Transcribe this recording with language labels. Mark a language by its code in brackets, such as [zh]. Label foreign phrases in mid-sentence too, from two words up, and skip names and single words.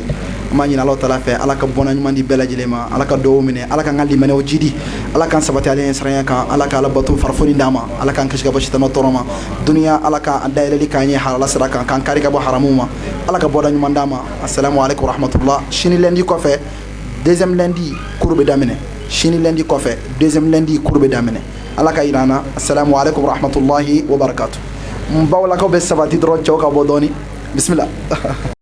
[bm] an b'a ɲini Alahu taala fɛ ala ka bɔnna ɲuman di bɛɛ lajɛlen ma ala ka dugawu minɛ ala ka n ka limaniyaw jidi ala k'an sabati ale ɲɛsiranya kan ala ka ala bato farifoni d'an ma ala k'an kisi ka bɔ sitana tɔɔrɔ ma duniya ala k'an dayɛlɛli k'an ɲɛ halala sira kan k'an kari ka bɔ haramuw ma ala ka bɔda ɲuman d'an ma. [ar] السلام عليكم ورحمة الله. [bm] sini lundi kɔfɛ [fr] deuxième lundi cours [bm] bɛ daminɛ sini lundi kɔfɛ [fr] deuxième lundi cours [bm] bɛ daminɛ ala ka yira an na. [ar] السلام عليكم ورحمة الله وبركاته. [bm] n bawlakaw bɛ sabati dɔrɔn cɛw ka bɔ dɔɔni bisimila.